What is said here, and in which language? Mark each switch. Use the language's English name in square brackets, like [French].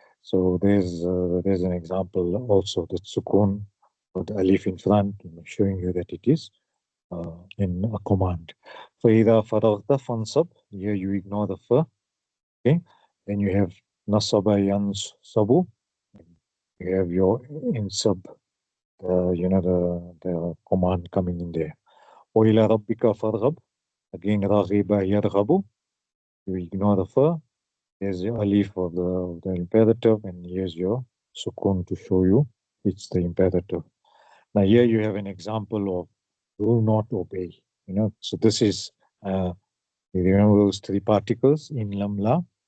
[English] So there's an example also, the sukun with the alif in front, showing you that it is in a command. [Arabic] فَإِذَا فَرَغْتَ فَانْصَبْ. [English] Here you ignore the fa. Okay. Then you have nasaba yansabu. You have your insab, the command coming in there. [Arabic] وَإِلَى رَبِّكَ فَارْغَبْ. [English] Again, [Arabic] رَغِبَ يَرْغَبُ. [English] You ignore the fa. There's your alif of the imperative, and here's your sukun to show you it's the imperative. Now here you have an example of do not obey. So this is you remember those three particles in lam la.